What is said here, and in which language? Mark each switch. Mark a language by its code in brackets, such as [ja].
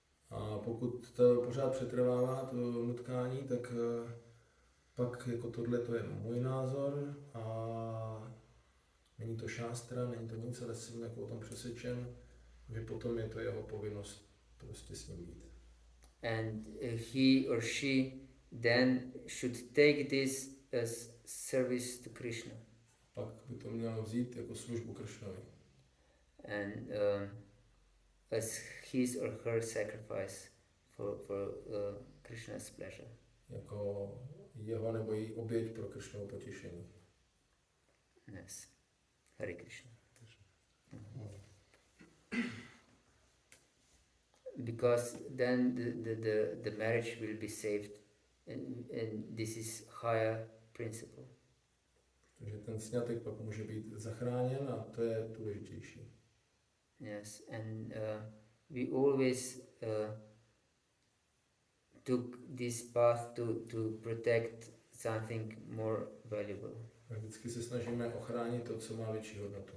[cs] A pokud to pořád přetrvává to nutkání, tak pak jako tohle to je můj názor a Není to šástra, není to nic, ale jsem jako o tom přesvědčen, že potom je to jeho povinnost prostě s ním být. [en] And he or she then should take this as service to Krishna. [cs] Pak by to mělo vzít jako službu Kršnovi. [en] And as his or her sacrifice for Krishna's pleasure. [cs] Jako jeho nebo její oběť pro Kršnovo potěšení. [en] Yes. Hare Krishna. Because then the marriage will be saved, and this is higher principle. [cs] Takže ten sňatek pak může být zachráněn a to je důležitější. [en] Yes, and we always took this path to protect something more valuable. [cs] Vždycky se snažíme ochránit to, co má větší hodnotu.